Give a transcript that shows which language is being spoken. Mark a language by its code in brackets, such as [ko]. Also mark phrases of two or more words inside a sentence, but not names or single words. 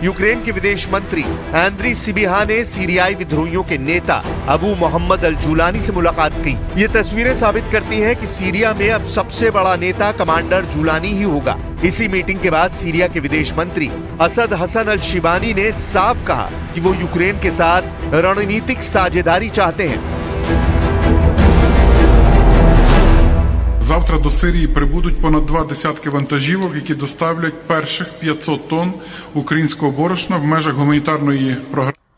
[hi] यूक्रेन के विदेश मंत्री एंड्री सिबिहा ने सीरियाई विद्रोहियों के नेता अबू मोहम्मद अल जुलानी से मुलाकात की। ये तस्वीरें साबित करती हैं कि सीरिया में अब सबसे बड़ा नेता कमांडर जुलानी ही होगा। इसी मीटिंग के बाद सीरिया के विदेश मंत्री असद हसन अल शिबानी ने साफ कहा कि वो यूक्रेन के साथ रणनीतिक साझेदारी चाहते हैं। [uk] Завтра до Сирії прибудуть понад 2 десятки вантажівок, які доставлять перших 500 тонн українського борошна в межах гуманітарної програми.